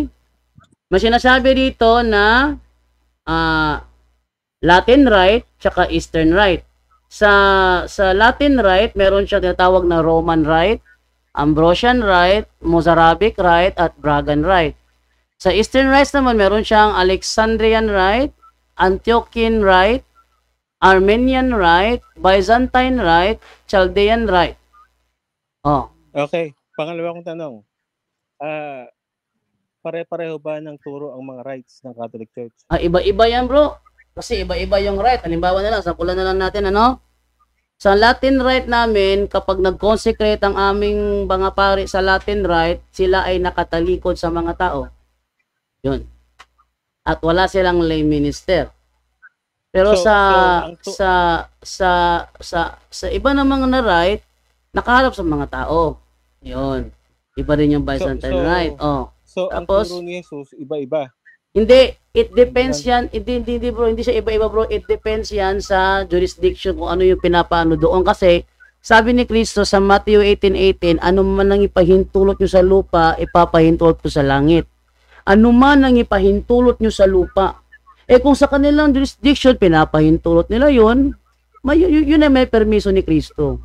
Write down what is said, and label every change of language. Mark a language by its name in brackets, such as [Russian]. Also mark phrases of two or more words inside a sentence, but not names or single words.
[Filipino] May sinasabi dito na Latin Rite tsaka Eastern Rite. Sa Latin Rite, meron siya tinatawag na Roman Rite, Ambrosian Rite, Mozarabic Rite, at Bragan Rite. Sa Eastern Rite naman, meron siyang Alexandrian Rite, Antiochian Rite, Armenian Rite, Byzantine Rite, Chaldean Rite. Okay. Pangalawa kong tanong. Pare-pareho ba ng turo ang mga rights ng Catholic Church? Iba-iba yan bro. Kasi iba-iba yung rite. Halimbawa na lang, sampulan na lang natin Sa Latin Rite namin, kapag nag-consecrate ang aming mga pari sa Latin Rite, sila ay nakatalikod sa mga tao. Yun. At wala silang lay minister. Pero sa iba namang na rite, nakaharap sa mga tao. Yun. Iba rin yung Byzantine Rite. So, tapos, ang turo ni Jesus, iba-iba. Hindi, [English] it depends yan. [Filipino] Hindi bro, hindi siya iba-iba bro. [English] It depends [Filipino] yan sa jurisdiction kung ano yung pinapaano doon. Kasi, sabi ni Kristo sa Matthew 18:18, ano man ang ipahintulot nyo sa lupa, ipapahintulot ko sa langit. Ano man ang ipahintulot nyo sa lupa. Kung sa kanilang jurisdiction, pinapahintulot nila yun ay may permiso ni Kristo.